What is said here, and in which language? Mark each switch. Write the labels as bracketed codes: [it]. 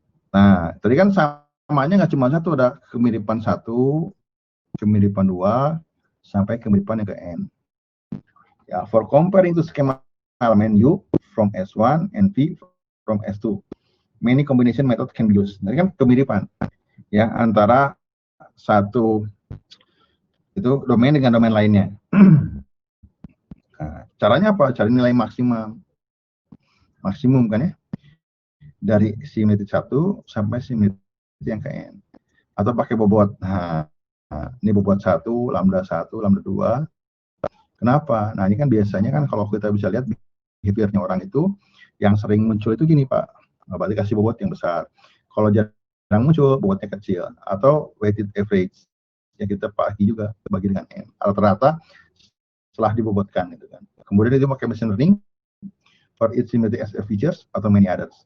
[id] Nah, tadi kan samanya nggak cuma satu, ada kemiripan 1, kemiripan 2, sampai kemiripan yang ke N. [en] Ya, for comparing to schema element U from S1 and V from S2, many combination method can be used. [id] Jadi kan kemiripan ya antara satu itu domain dengan domain lainnya. Nah, caranya apa? Cari nilai maksimum kan ya, dari similarity 1 sampai similarity yang ke N, atau pakai bobot. Nah, ini bobot 1, lambda 1, lambda 2. Kenapa? Nah, ini kan biasanya kan kalau kita bisa lihat behaviornya orang itu yang sering muncul itu gini Pak, berarti kasih bobot yang besar. Kalau jarang muncul, bobotnya kecil. Atau weighted average, yang kita bagi juga, bagi dengan N. Rata-rata setelah dibobotkan gitu kan. Kemudian itu pakai [en] machine learning for its similarity as features atau many others.